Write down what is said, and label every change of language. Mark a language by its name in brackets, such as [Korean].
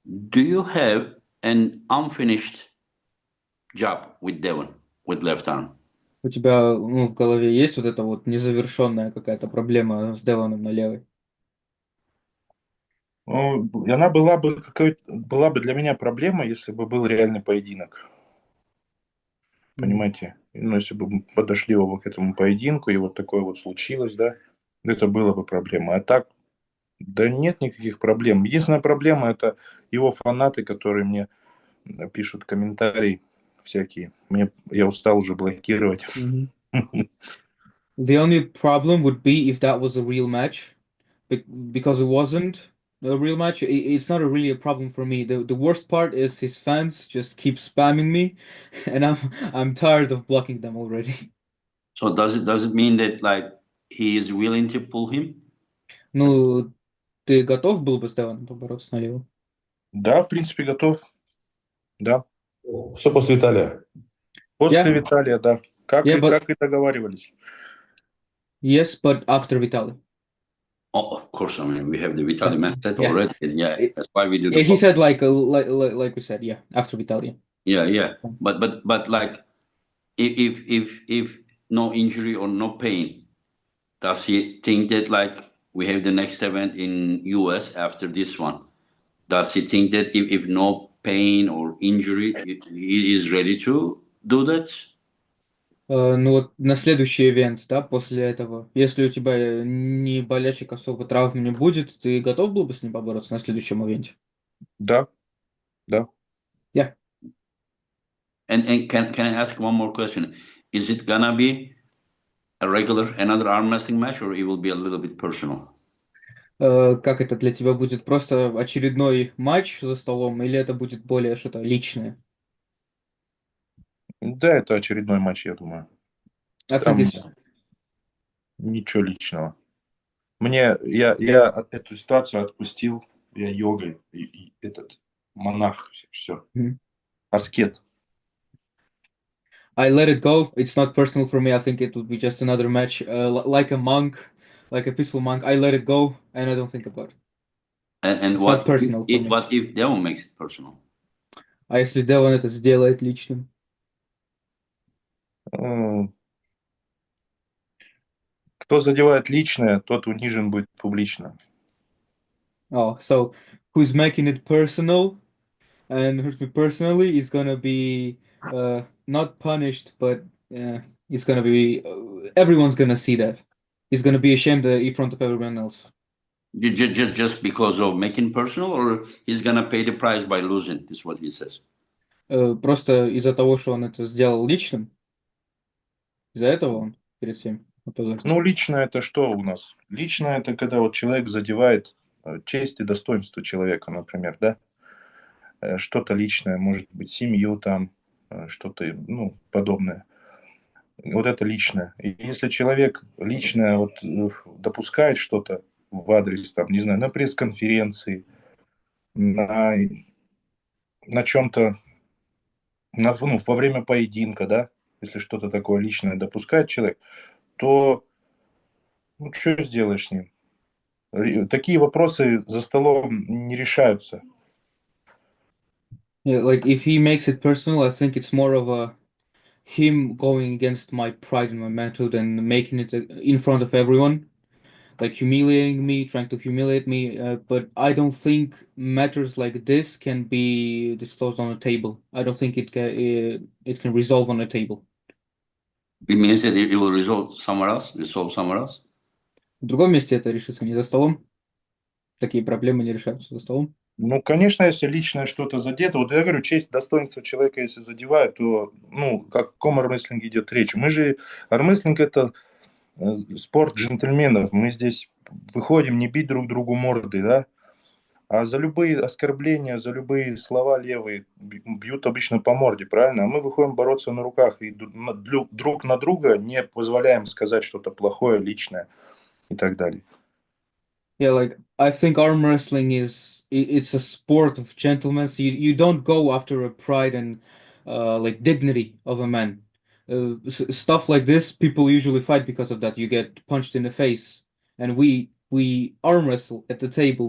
[English] Do you have an unfinished job with Devon with left arm? [Russian] У тебя, в голове есть вот эта вот незавершенная какая-то проблема с Девоном на левой? Ну, и она была бы для меня проблема, если бы был реальный поединок. Понимаете? Ну, если бы мы подошли оба к этому поединку, и вот такое вот случилось, да, это было бы проблема. А так, да нет никаких проблем. Единственная проблема – это его фанаты, которые мне пишут комментарии всякие. Я устал уже блокировать. [English] The only problem would be if that was a real match, because it wasn't a real match. It's not really a problem for me. The worst part is his fans just keep spamming me, and I'm tired of blocking them already. So does it mean that like he is willing to pull him? [Russian] Ну, ты готов был бы с Девоном побороться на левую? Да, в принципе, готов. Да. Все после Виталия. После [English] Yeah. [Russian] Виталия, да. Как и договаривались. [English] Yes, but after Vitali. Oh, of course. I mean, we have the Vitali match set Yeah. already. Yeah, that's why we do the. Yeah, he said like we said, yeah, after Vitali. Yeah. But like, if no injury or no pain, does he think that like we have the next event in US after this one? Does he think that if no pain or injury, he is ready to do that? [Russian] Ну вот на следующий ивент, да, после этого, если у тебя ни болячек особо травм не будет, ты готов был бы с ним побороться на следующем ивенте? Да. [English] Yeah. And can I ask one more question? Is it gonna be another arm wrestling match, or it will be a little bit personal? [Russian] Как это для тебя будет просто очередной матч за столом, или это будет более что-то личное? Да, это очередной матч, я думаю. [English] I [Russian] Там [English] think it's... [Russian] ничего личного. Я эту ситуацию отпустил, я йогой, и этот монах, все. Аскет. [English] I let it go. It's not personal for me. I think it would be just another match, like a monk, like a peaceful monk. I let it go, and I don't think about it. And It's not personal for me. what if Devon makes it personal? [Russian] А если Девон это сделает личным? Кто задевает личное, тот унижен будет публично. [English] Oh, so who's making it personal and hurts me personally is gonna be not punished, but it's gonna be everyone's gonna see that. He's gonna be ashamed in front of everyone else. Just because of making personal, or he's gonna pay the price by losing? This is what he says. [Russian] Просто из-за того, что он это сделал личным, из-за этого он перед всеми опозорится. Ну, личное это что у нас? Личное это когда вот человек задевает честь и достоинство человека, например, да? Что-то личное, может быть, семью там, что-то, подобное. Вот это личное. И если человек личное вот допускает что-то в адрес, там, не знаю, на пресс-конференции, на чем-то, во время поединка, да, если что-то такое личное допускает человек, то что сделаешь с ним? Такие вопросы за столом не решаются. [English] Yeah, like if he makes it personal, I think it's more of a him going against my pride and my manhood and making it in front of everyone, like humiliating me, trying to humiliate me. But I don't think matters like this can be disclosed on a table. I don't think it can resolve on a table. It means that it will resolve somewhere else. [Russian] В другом месте это решится не за столом. Такие проблемы не решаются за столом. Ну, конечно, если личное что-то задето, вот я говорю, честь, достоинство человека, если задевает, то, ну, как в каком армрестлинге идет речь? Мы же, армрестлинг это спорт джентльменов, мы здесь выходим не бить друг другу морды, да, а за любые оскорбления, за любые слова левые бьют обычно по морде, правильно? А мы выходим бороться на руках и друг на друга не позволяем сказать что-то плохое, личное и так далее. [English] Yeah, like I think arm wrestling it's a sport of gentlemen. So you don't go after a pride and like dignity of a man. Stuff like this, people usually fight because of that. You get punched in the face, and we arm wrestle at the table.